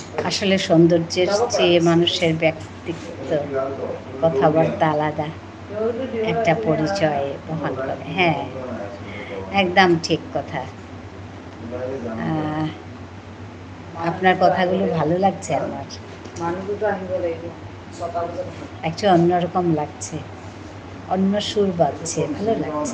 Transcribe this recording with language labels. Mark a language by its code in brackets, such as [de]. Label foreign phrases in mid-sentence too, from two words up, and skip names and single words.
[bn] আসলে সৌন্দর্যের চেয়ে মানুষের ব্যক্তিত্ব কথাবার্তা আলাদা একটা পরিচয় বহন করে। হ্যাঁ, একদম ঠিক কথা। আপনার কথাগুলো ভালো লাগছে আমার, [as] মানুহটোতো আহিব লাগিব 6টা বজাত। [bn] একটু অন্যরকম লাগছে, অন্য সুর বাজছে, ভালো লাগছে।